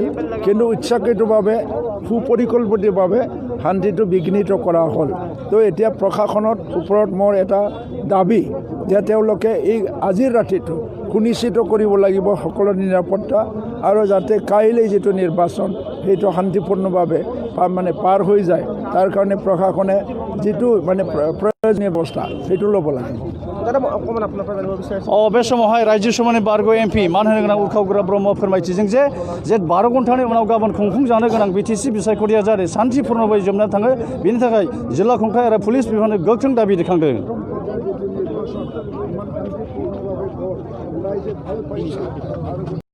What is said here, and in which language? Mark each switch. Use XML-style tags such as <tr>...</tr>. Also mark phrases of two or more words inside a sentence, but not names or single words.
<as>কিন্তু ইচ্ছাকৃতভাৱে সুপৰিকল্পিতভাৱে শান্তিটো বিঘ্নিত কৰা হ'ল তো এতিয়া প্ৰশাসনৰ ওপৰত মোৰ এটা দাবী যে তেওঁলোকে এই আজিৰ ৰাতিটো সুনিশ্চিত কৰিব লাগিব সকলো নিৰাপত্তা আৰু যাতে কাইলৈ যিটো নিৰ্বাচন সেইটো শান্তিপূৰ্ণভাৱে মানে পাৰ হৈ যায় তাৰ কাৰণে প্ৰশাসনে যিটো মানে প্ৰয়োজনীয় ব্যৱস্থা সেইটো ল'ব লাগিব</as> <brx>बे समावहाय रायजो सभानि बारग' एमपि मान होनो गोनां उरखावगोरा ब्रह्म फोरमायथिदों जे 12 घन्टानि उनाव गाबोन खुंफुंजानो गोनां बिटिसि बिसायख'थिया जाहाथे शान्तिपूर्णभावे जोबनानै थाङो बेनि थाखाय जिल्ला खुंथाय आरो पुलिस बिफाननो गोख्रों दाबि दैखांदों</brx>